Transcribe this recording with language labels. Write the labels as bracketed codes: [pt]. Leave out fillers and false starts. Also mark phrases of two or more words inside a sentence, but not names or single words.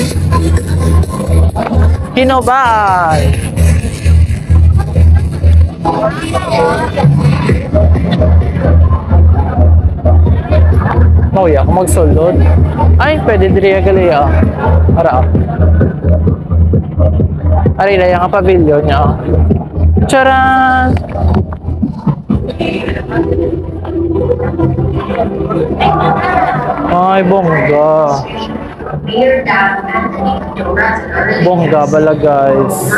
[hil] Hinobaan! [en] Oh yeah, [hil] kung magsulod. Ay, pwede diri gali ah. Ara. Ari na yung pavilion niya. Charan! Ay, bongga. Bongga bala guys.